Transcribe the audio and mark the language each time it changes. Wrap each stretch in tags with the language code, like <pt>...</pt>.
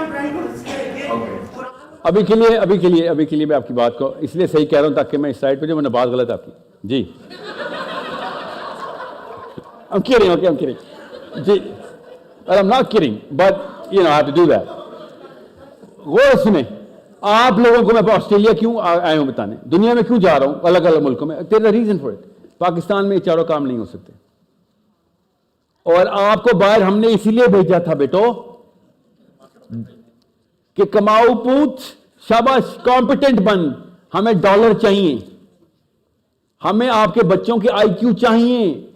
<hi>अभी के लिए मैं आपकी बात को इसलिए सही कह रहा हूं ताकि मैं इस साइड पे जो मैंने बात गलत आपकी जी</hi> <en>I'm kidding, okay, I'm kidding. जी, but I'm not kidding, but you know I have to do that.</en> <hi>गौर सुने, आप लोगों को मैं ऑस्ट्रेलिया क्यों आया हूं बताने, दुनिया में क्यों जा रहा हूं, अलग अलग मुल्कों में,</hi> <en>There is a reason for it.</en> <hi>Pakistan में ये चारों काम नहीं हो सकते, और आपको बाहर हमने इसीलिए भेजा था बेटो कि कमाऊ पूछ, शाबाश, कॉम्पिटेंट बन, हमें डॉलर चाहिए, हमें आपके बच्चों के आईक्यू चाहिए।</hi>